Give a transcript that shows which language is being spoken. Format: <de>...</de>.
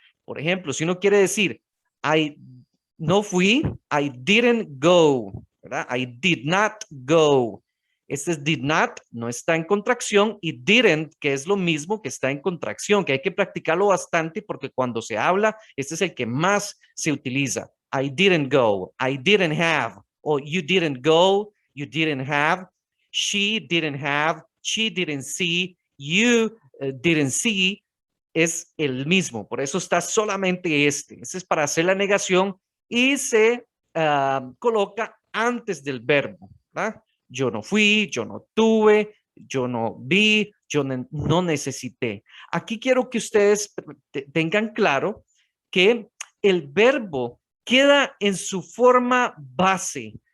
<es>Por ejemplo, si uno quiere decir, I no fui,</es> <en>I didn't go,</en> <es>¿verdad?</es> <en>I did not go.</en> <es>Este es did not, no está en contracción, y didn't, que es lo mismo que está en contracción, que hay que practicarlo bastante porque cuando se habla, este es el que más se utiliza.</es> <en>I didn't go, I didn't have, o you didn't go, you didn't have, she didn't have, she didn't see, you didn't see,</en> <es>es el mismo. Por eso está solamente este. Este es para hacer la negación y se coloca antes del verbo, ¿verdad? Yo no fui, yo no tuve, yo no vi, yo no necesité. Aquí quiero que ustedes tengan claro que el verbo queda en su forma base.</es>